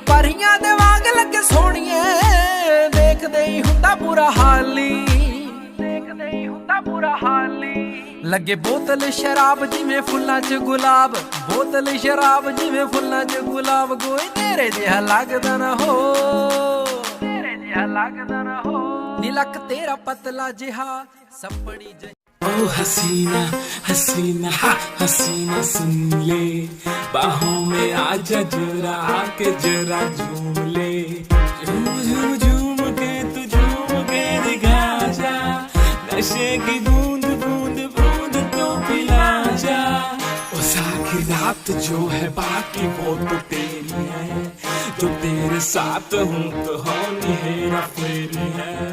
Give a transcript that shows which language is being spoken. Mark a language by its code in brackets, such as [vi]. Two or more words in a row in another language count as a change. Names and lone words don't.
[pa] ਪਰੀਆਂ ਦੇ ਵਾਂਗ ਲੱਗੇ ਸੋਹਣੀਏ ਦੇਖਦੇ ਹੀ ਹੁੰਦਾ ਬੁਰਾ ਹਾਲ ਨੀ ਦੇਖਦੇ ਹੀ ਹੁੰਦਾ ਬੁਰਾ ਹਾਲ ਨੀ ਲੱਗੇ ਬੋਤਲ ਸ਼ਰਾਬ ਜਿਵੇਂ ਫੁੱਲਾਂ 'ਚ ਗੁਲਾਬ ਬੋਤਲ ਸ਼ਰਾਬ ਜਿਵੇਂ ਫੁੱਲਾਂ 'ਚ ਗੁਲਾਬ ਕੋਈ ਤੇਰੇ ਜਿਹਾ ਲੱਗਦਾ ਨਾ ਹੋ ਤੇਰੇ ਜਿਹਾ ਲੱਗਦਾ ਨਾ ਹੋ ਨੀ ਲੱਕ ਤੇਰਾ ਪਤਲਾ ਜਿਹਾ ਸੱਪਣੀ [hi] ओ हसीना हसीना हसीना सुन ले बाहों में आजा जरा आके जरा झूम ले झूम झूम झूम के तू झूम के दिखा जा नशे की बूंद बूंद बूंद तो पिला जा ओ सारी रात जो है बाकी वो तो तेरी है जो तेरे साथ हूँ तो होनी हेरा फेरी है